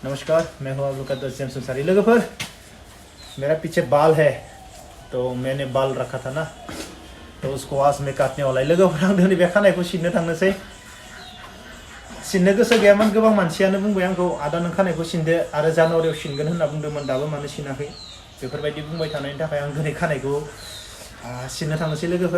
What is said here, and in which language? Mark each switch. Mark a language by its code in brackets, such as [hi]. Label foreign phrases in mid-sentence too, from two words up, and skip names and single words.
[hi] नमस्कार, मैं हूँ आप लोग का दोस्त जेम्स अंसारी। लोगों मेरा पीछे बाल है तो मैंने बाल रखा था ना, तो उसको आज मैं काटने वाला है। [brx] लोगों आं दिनै बे खानायखौ सिननो थांनोसै। सिननो गोसो गैयामोन, गोबां मानसियानो बुंबाय आंखौ आदा नों खानायखौ सिनदो आरो जानुवारियाव सिनगोन होनना बुंदोंमोन, दाबो मानो सिनाखै बेफोरबायदि बुंबाय थानायनि थाखाय आं दिनै खानायखौ सिननो थांनोसै लोगोफोर।